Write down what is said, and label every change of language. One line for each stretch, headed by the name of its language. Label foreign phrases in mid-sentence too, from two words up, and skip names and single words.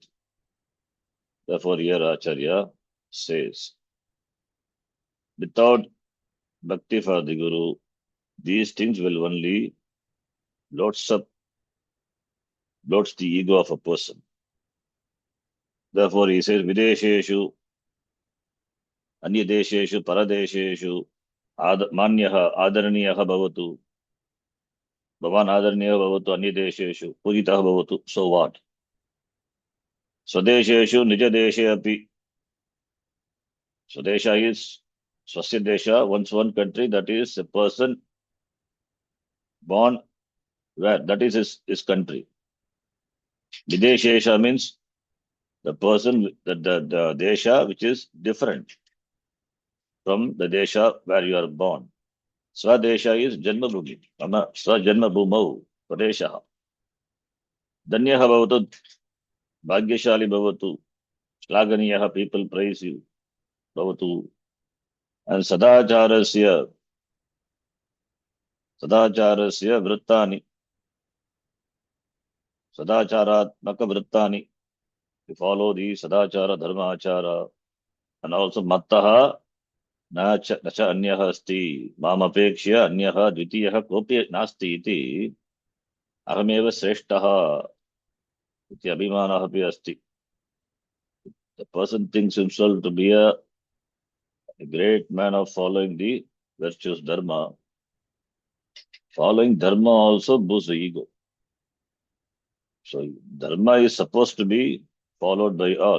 English: Therefore, here Acharya says, without bhakti for the Guru, these things will only bloats the ego of a person. Therefore, he says,
Sanskrit: Videsheshu, Anyadesheshu, Paradesheshu, Manyaha, Adaraniyaha Bhavatu, Bhavan Adaraniyaha Bhavatu, Anyadesheshu, Pujitaha Bhavatu.
English: So what?
Sanskrit: Swadesheshu, Nijadeshe api, So desha is swasya desha,
English: one's one country, that is a person born where, that is his country.
Sanskrit: Videshesha means
English: the person, the desha which is different from the desha where you are born. Swadesha is Janmabhumi.
Sanskrit: Mama Swajanmabhumau Swadesha. Danyaha Bhavatu Bhagyashali Bhavatu. Shlaganiyaha,
English: people praise you. Bhavatu.
Sanskrit: And Sadacharasya Vrittani. Sadacharatmaka Vrittani.
English: You follow the
Sanskrit: Sadachara Dharmachara.
English: And also
Sanskrit: Mattaha Nacha Anyaha Asti. Mamapekshya Anyaha Dvitiyaha Kopi Nasti iti. Ahameva Sreshtaha. Iti Abhimanaha Pi Asti.
English: The person thinks himself to be a great man of following the virtues dharma. Following dharma also boosts the ego. So dharma is supposed to be followed by all.